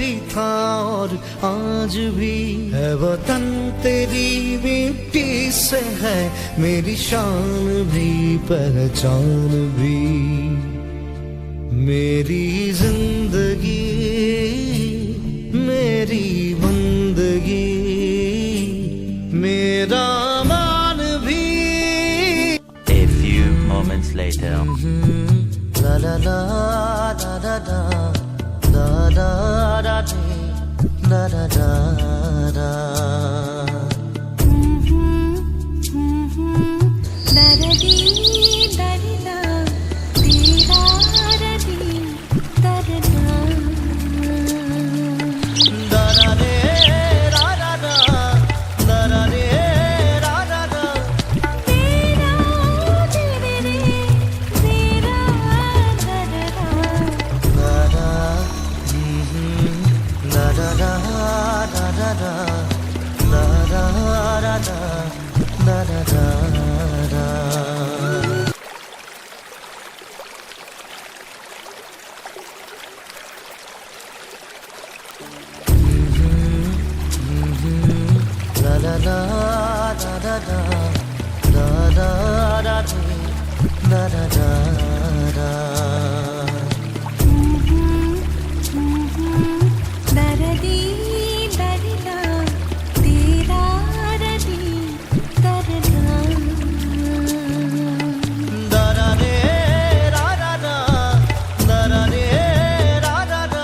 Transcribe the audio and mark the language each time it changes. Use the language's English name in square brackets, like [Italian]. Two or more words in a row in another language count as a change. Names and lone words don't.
[Hindi] था और आज भी है वतन तेरी मिट्टी से है मेरी शान भी पहचान भी। मेरी जिंदगी मेरी बंदगी मेरा मान भी। [English] A few moments later. La la la da da da da da da da da da da। दरदी दरदा तेरा रदी दरदा दरा रे रा रा रा दरा रे रा रा रा। तेरा तेरे रे तेरा दरदा दरा ला रा रा रा रा रा ला रा रा रा ला रा रा रा। La la la da da da da da da da da da da। दरदी दरदा तेरा रदी दरदा दरा रे रा रा रा दरा रे रा रा रा।